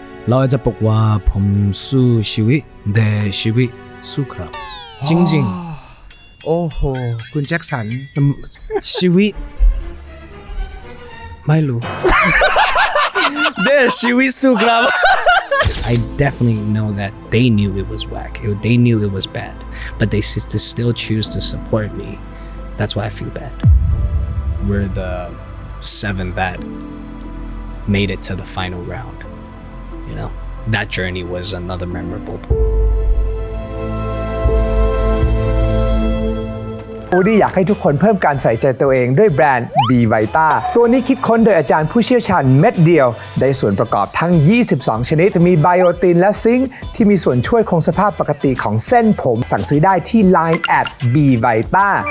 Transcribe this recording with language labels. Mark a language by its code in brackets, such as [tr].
[th] เราจะบอกว่าผมสู้ชีวิตแต่ชีวิตสู้ครับจริง โอ้โหคุณแจ็คสัน ชีวิตไม่รู้แต่ชีวิตสู้ครับ [en] I definitely know that they knew it was whack. They knew it was bad, but they still choose to support me. That's why I feel bad. We're the 7 that made it to the final round. You know, that journey was another memorable. [th] Woody อยากให้ทุกคนเพิ่มการใส่ใจตัวเองด้วยแบรนด์ B Vita ตัวนี้คิดค้นโดยอาจารย์ผู้เชี่ยวชาญเม็ดเดียวได้ส่วนประกอบทั้ง22ชนิดจะมีไบโอตินและซิงค์ที่มีส่วนช่วยคงสภาพปกติของเส้นผมสั่งซื้อได้ที่ Line @B Vita